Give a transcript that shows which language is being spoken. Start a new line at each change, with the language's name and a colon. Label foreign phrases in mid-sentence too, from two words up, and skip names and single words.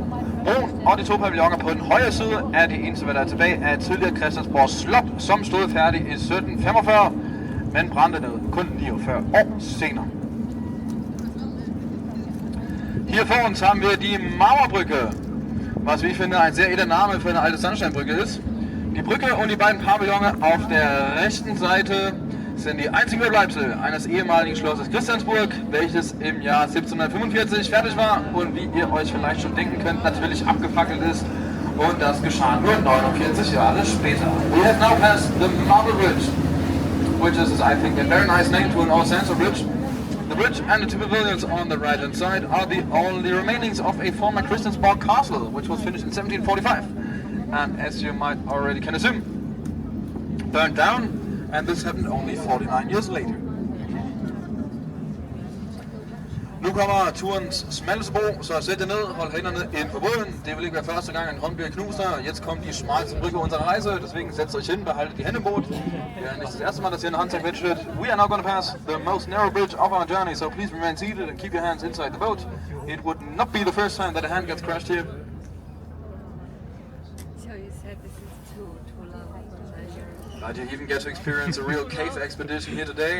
Danish: Broen og de to pavilloner på den højre side er det eneste, hvad der er tilbage af tidligere Christiansborg Slot, som stod færdig i 1745, men brændte ned kun 49 år senere.
German: Hier vor uns haben wir die Mauerbrücke, was wie ich finde ein sehr edler Name für eine alte Sandsteinbrücke ist. Die Brücke und die beiden Pavillone auf der rechten Seite sind die einzigen Überbleibsel eines ehemaligen Schlosses Christiansburg, welches im Jahr 1745 fertig war und wie ihr euch vielleicht schon denken könnt, natürlich abgefackelt ist, und das geschah nur 49 Jahre später.
English: We have now passed the Marble Bridge, which is, I think, a very nice name to an old sandstone bridge. The bridge and the two pavilions on the right hand side are the only remainings of a former Christiansborg castle, which was finished in 1745, and as you might already can assume, burned down. And this happened only 49 years later.
Danish: Nu kommer turens smalleste bro, så sæt jer ned, hold hænderne ind på båden. Det vil ikke være første gang, en hånd bliver knust her.
German: Jetzt kommt die schmalste Brücke unserer Reise, deswegen setzt euch hin, behaltet die Hände im Boot. Ja, nicht das erste Mal, dass hier eine Hand zerquetscht wird.
English: We are now going to pass the most narrow bridge of our journey, so please remain seated and keep your hands inside the boat. It would not be the first time that a hand gets crushed here. But you even get to experience a real cave expedition here today.